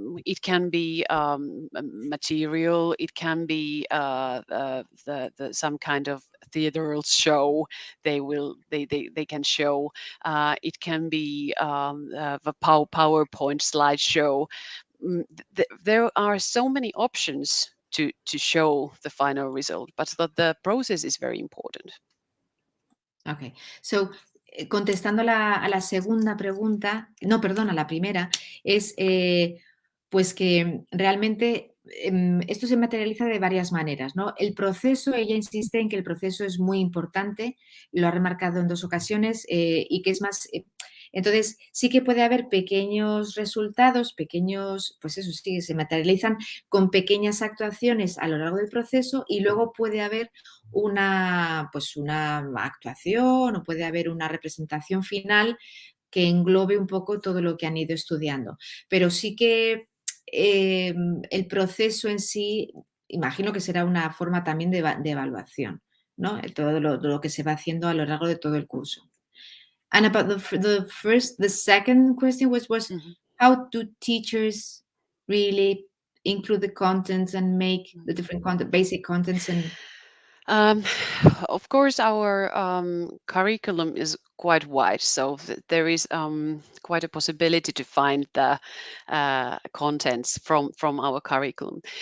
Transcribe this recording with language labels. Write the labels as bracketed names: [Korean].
[English] It can be material. It can be some kind of theatrical show. They can show. It can be the PowerPoint slideshow. There are so many options to show the final result, but the process is very important. Okay, so [Spanish] contestando a la segunda pregunta, no, perdona, la primera, es pues que realmente esto se materializa de varias maneras, ¿no? El proceso, ella insiste en que el proceso es muy importante, lo ha remarcado en 2 ocasiones y que es más... Entonces, sí que puede haber pequeños resultados, pues eso sí, que se materializan con pequeñas actuaciones a lo largo del proceso y luego puede haber una actuación o puede haber una representación final que englobe un poco todo lo que han ido estudiando. Pero sí que el proceso en sí, imagino que será una forma también de evaluación, ¿no? Todo lo que se va haciendo a lo largo de todo el curso. [English] And about the second question was Mhm. how do teachers really include the contents and make the different basic contents and Um, of course, our curriculum is quite wide, so there is quite a possibility to find the contents from our curriculum.